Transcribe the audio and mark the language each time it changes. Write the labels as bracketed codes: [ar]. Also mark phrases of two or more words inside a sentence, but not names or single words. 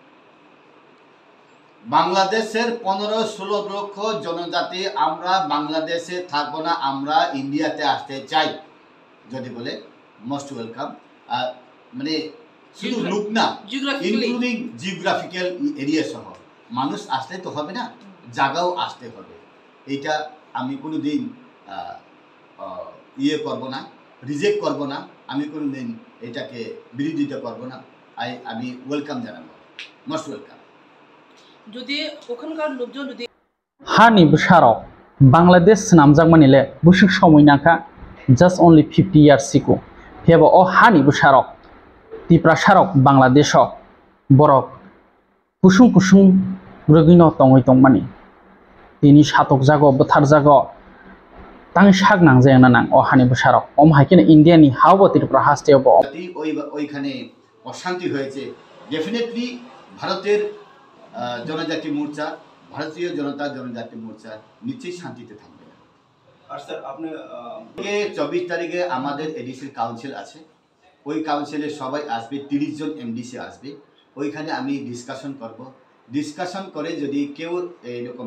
[bn] বাংলাদেশের 15-16 লক্ষ জনজাতি আমরা বাংলাদেশে থাকবো না আমরা ইন্ডিয়াতে আসতে চাই যদি বলে [en] most welcome [bn] মানে শুধু লুক না [en] including geographical area [bn] সহ মানুষ আসলে তো হবে না জায়গাও আসতে হবে এইটা আমি কোনোদিন ইয়ে করব না রিজেক্ট করব না আমি কোনোদিন এটাকে বিরোধিতা করব না আমি ওয়েলকাম জানাবো [en] most welcome [bn] যদি ওখানকার লোকজন যদি [trp] हानि बसाराव बांग्लादेश नामजाक मानिले बुसुक समय नाखा [en] just only 50 years [trp] सिको फेबो ओ हानि बसाराव त्रिपुरा साराव बांग्लादेशआव बरक कुसुं कुसुं रगिनो तङै तंमानि तिनि सातक जागो बोथार जागो तां साग नांजायाना नां ओ हानि बसाराव ओम हाइकेने इन्डियानि हावबो त्रिपुरा हास्टेयावबो [bn] ওইখানে অশান্তি হয়েছে ডেফিনেটলি ভারতের জনজাতি মোর্চা ভারতীয় জনজাতি মোর্চা নিশ্চয়ই শান্তিতে থাকবে আর স্যার আপনি 24 তারিখে আমাদের [en] ADC council [bn] আছে ওই কাউন্সিলে সবাই আসবে 30 জন এমডিসি আসবে ওইখানে আমি ডিসকাশন করব ডিসকাশন করে যদি কেউ এরকম